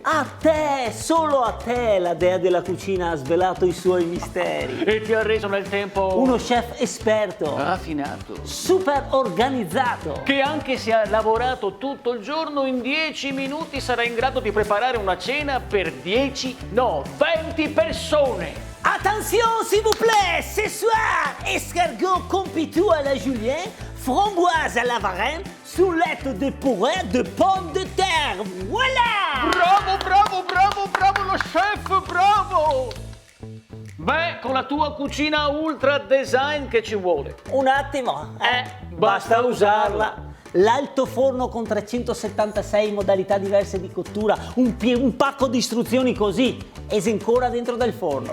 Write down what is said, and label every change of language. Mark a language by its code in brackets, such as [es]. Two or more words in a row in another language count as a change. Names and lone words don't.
[it] A te, solo a te la dea della cucina ha svelato i suoi misteri. E ti ha reso nel tempo uno chef esperto. Affinato. Super organizzato. Che anche se ha lavorato tutto il giorno, in 10 minuti sarà in grado di preparare una cena per 20 persone. [fr] Attention s'il vous plaît, ce soir, escargot compitou à la Julien, framboise à la Varenne, soulette de purée de pommes de terre. Voilà! [it] Bravo lo chef, bravo! Beh, con la tua cucina ultra design che ci vuole? Un attimo, basta usarla. L'alto forno con 376 modalità diverse di cottura, un pacco di istruzioni così, e sei ancora dentro del forno.